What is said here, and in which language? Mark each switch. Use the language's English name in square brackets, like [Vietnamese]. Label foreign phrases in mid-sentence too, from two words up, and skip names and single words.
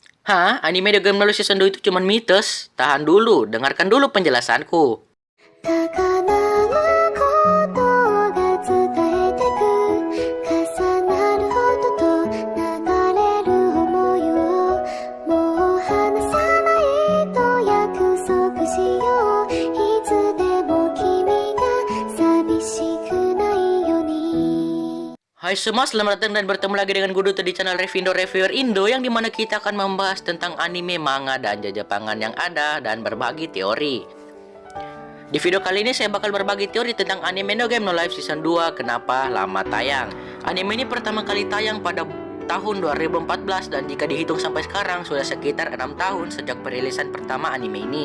[Indonesian] Hah? Anime The Game No Life Season 2 itu cuma mitos? Tahan dulu, dengarkan dulu penjelasanku. [Japanese] 高鳴ることが伝えてく重なる音と流れる想いをもう離さないと約束しよういつでも君が寂しくないように [Indonesian] Hai semua, selamat datang dan bertemu lagi dengan Guduto di channel Revindo Reviewer Indo, yang dimana kita akan membahas tentang anime, manga, dan jajapangan yang ada dan berbagi teori. Di video kali ini saya bakal berbagi teori tentang anime No Game No Life Season 2 kenapa lama tayang. Anime ini pertama kali tayang pada tahun 2014 dan jika dihitung sampai sekarang sudah sekitar 6 tahun sejak perilisan pertama anime ini.